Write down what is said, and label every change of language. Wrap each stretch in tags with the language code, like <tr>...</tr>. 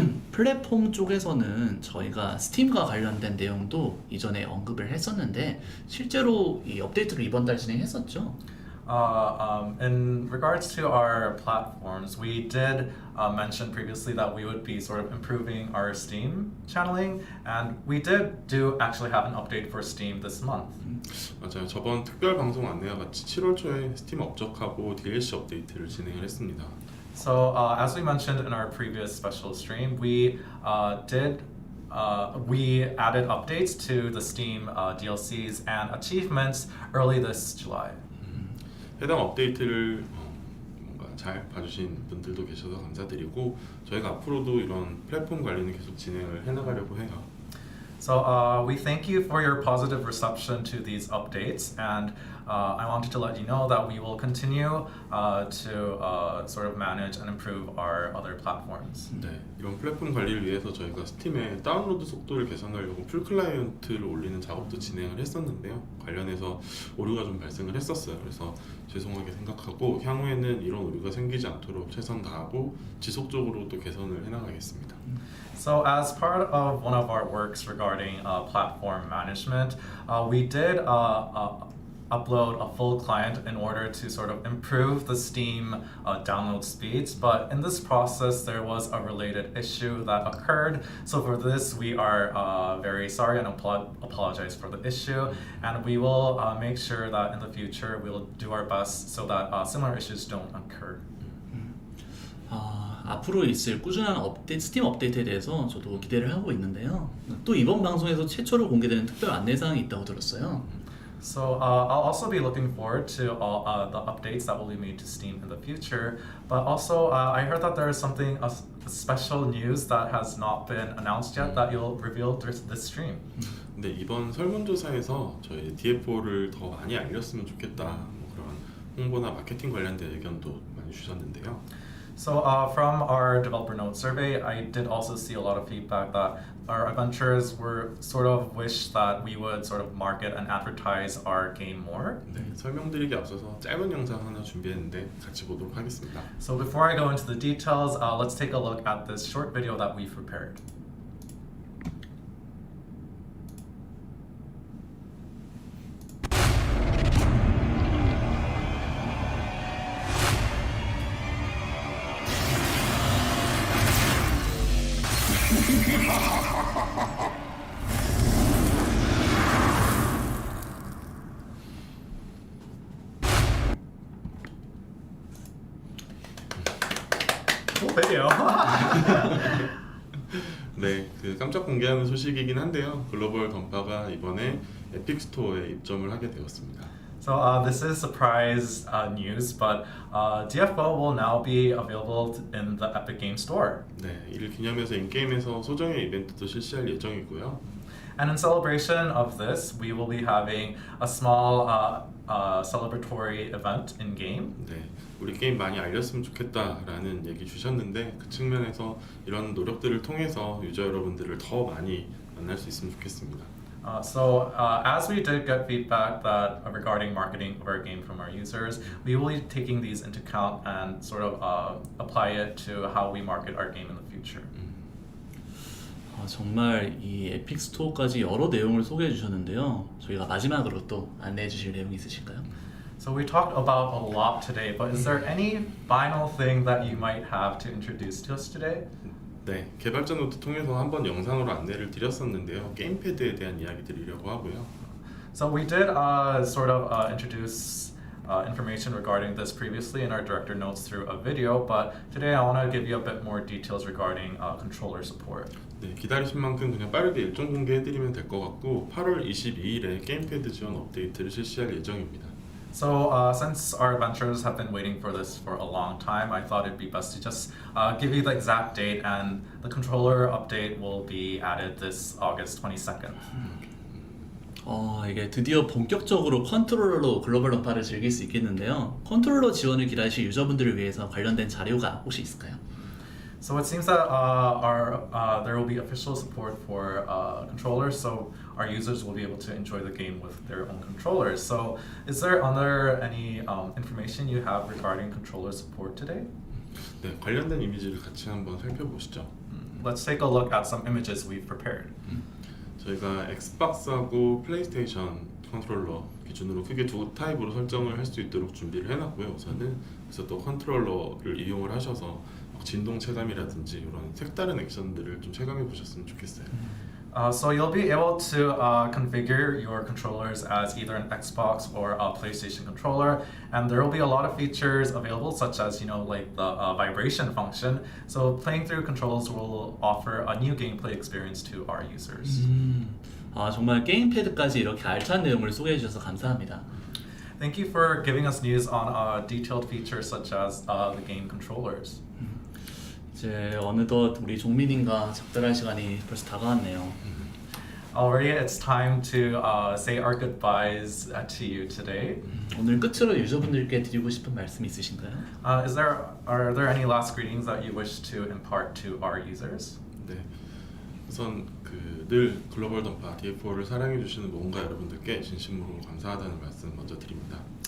<ko>플랫폼 쪽에서는 저희가 스팀과 관련된 내용도 이전에 언급을 했었는데 실제로 이 업데이트를 이번 달 진행했었죠.</ko> <en>In regards to our platforms, we did mention previously that we would be sort of improving our Steam channeling, and we did actually have an update for Steam this month.</en> <ko>맞아요. 저번 특별 방송 안내와 같이 7월 초에 스팀 업적하고 DLC 업데이트를 진행을 했습니다.</ko> <en>So as we mentioned in our previous special stream, we added updates to the Steam DLCs and achievements early this July.</en> <ko>해당 업데이트를 뭔가 잘 봐주신 분들도 계셔서 감사드리고 저희가 앞으로도 이런 플랫폼 관리는 계속 진행을 해나가려고 해요.</ko> <en>So we thank you for your positive reception to these updates, and I wanted to let you know that we will continue to sort of manage and improve our other platforms.</en> <ko>네, 이런 플랫폼 관리를 위해서 저희가 스팀의 다운로드 속도를 개선하려고 풀 클라이언트를 올리는 작업도 진행을 했었는데요. 관련해서 오류가 좀 발생을 했었어요. 그래서 죄송하게 생각하고 향후에는 이런 오류가 생기지 않도록 최선 다하고 지속적으로 또 개선을 해나가겠습니다.</ko> <en>So as part of one of our works regarding platform management, we did upload a full client in order to sort of improve the Steam download speeds. But in this process, there was a related issue that occurred. So for this, we are very sorry and apologize for the issue. And we will make sure that in the future, we'll do our best so that similar issues don't occur.</en> <ko>앞으로 있을 꾸준한 스팀 업데이트에 대해서 저도 기대를 하고 있는데요. 또 이번 방송에서 최초로 공개되는 특별 안내사항이 있다고 들었어요.</ko> <en>So I'll also be looking forward to all the updates that will be made to Steam in the future. But also, I heard that there is a special news that has not been announced yet that you'll reveal this stream.</en> <ko>근데 이번 설문조사에서 저희 DFO를 더 많이 알렸으면 좋겠다. 뭐 그런 홍보나 마케팅 관련된 의견도 많이 주셨는데요.</ko> <en>So from our developer note survey, I did also see a lot of feedback that our adventurers were sort of wish that we would sort of market and advertise our game more.</en> <ko>네, 설명드리기 앞서서 짧은 영상 하나 준비했는데 같이 보도록 하겠습니다.</ko> <en>So before I go into the details, let's take a look at this short video that we've prepared. Cool video.</en> <ko>네, 그 깜짝 공개하는 소식이긴 한데요. 글로벌 던파가 이번에 에픽 스토어에 입점을 하게 되었습니다.</ko> <en>So this is surprise news, but DFO will now be available in the Epic Game Store.</en> <ko>네, 이를 기념해서 인게임에서 소정의 이벤트도 실시할 예정이고요.</ko> <en>And in celebration of this, we will be having a small celebratory event in game.</en> <ko>네, 우리 게임 많이 알렸으면 좋겠다라는 얘기 주셨는데 그 측면에서 이런 노력들을 통해서 유저 여러분들을 더 많이 만날 수 있으면 좋겠습니다.</ko> <en>So as we did get feedback that regarding marketing of our game from our users, we will be taking these into account and sort of apply it to how we market our game in the future.</en> <ko>정말 이 에픽 스토어까지 여러 내용을 소개해 주셨는데요. 저희가 마지막으로 또 안내해 주실 내용이 있으실까요?</ko> <en>So we talked about a lot today, but is there any final thing that you might have to introduce to us today?</en> <ko>네, 개발자 노트 통해서 한번 영상으로 안내를 드렸었는데요. 게임패드에 대한 이야기 드리려고 하고요.</ko> <en>So we did sort of introduce information regarding this previously in our director notes through a video, but today I want to give you a bit more details regarding controller support.</en> <ko>네, 기다리신 만큼 그냥 빠르게 일정 공개해드리면 될 것 같고 8월 22일에 게임패드 지원 업데이트를 실시할 예정입니다.</ko> <en>So since our adventurers have been waiting for this for a long time, I thought it'd be best to just give you the exact date, and the controller update will be added this August 22nd.</en> <ko>이게 드디어 본격적으로 컨트롤러로 글로벌 던파를 즐길 수 있겠는데요. 컨트롤러 지원을 기다리실 유저분들을 위해서 관련된 자료가 혹시 있을까요?</ko> <en>So it seems that there will be official support for controllers, so our users will be able to enjoy the game with their own controllers. So is there any information you have regarding controller support today?</en> <ko>네, 관련된 이미지를 같이 한번 살펴보시죠.</ko> <en>Let's take a look at some images we've prepared.</en> <ko>저희가 엑스박스하고 플레이스테이션 컨트롤러 기준으로 크게 두 타입으로 설정을 할 수 있도록 준비를 해놨고요. 우선은 그래서 또 컨트롤러를 이용을 하셔서 진동 체감이라든지 이런 색다른 액션들을 좀 체감해 보셨으면 좋겠어요.</ko> <en>So you'll be able to configure your controllers as either an Xbox or a PlayStation controller, and there will be a lot of features available, such as like the vibration function. So playing through controls will offer a new gameplay experience to our users.</en> <ko>정말 게임패드까지 이렇게 알찬 내용을 소개해 주셔서 감사합니다.</ko> <en>Thank you for giving us news on detailed features such as the game controllers.</en> <ko>이제 어느덧 우리 종민님과 작별할 시간이 벌써 다가왔네요.</ko> <en>Already it's time to say our goodbyes to you today.</en> <ko>오늘 끝으로 유저분들께 드리고 싶은 말씀 있으신가요?</ko> <en>Are there any last greetings that you wish to impart to our users?</en> <ko>네, 우선 늘 글로벌 던파 DFO를 사랑해 주시는 모험가 여러분들께 진심으로 감사하다는 말씀 먼저 드립니다.</ko>